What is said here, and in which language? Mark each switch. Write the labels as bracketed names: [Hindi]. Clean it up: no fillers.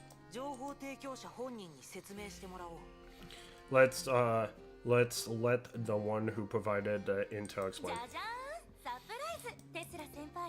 [Japanese] 情報提供者本人に説明してもらおう。 [English] Let's let the one who provided the intel explain. [Japanese] じゃじゃーん、サプライズ、テスラ先輩。